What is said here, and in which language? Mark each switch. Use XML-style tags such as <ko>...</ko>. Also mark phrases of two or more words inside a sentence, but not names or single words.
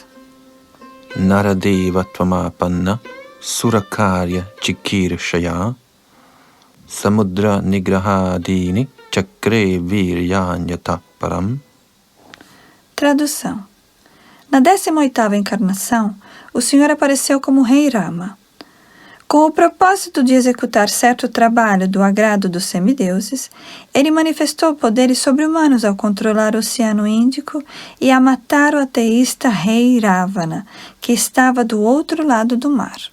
<sa>Naradeva tvamapanna surakarya chikirshaya samudra nigrahadini chakre viryanyata param.</sa> <pt>Tradução. Na 18ª encarnação, o Senhor apareceu como Rei Rama. Com o propósito de executar certo trabalho do agrado dos semideuses, ele manifestou poderes sobre-humanos ao controlar o Oceano Índico e a matar o ateísta rei Ravana, que estava do outro lado do mar.</pt>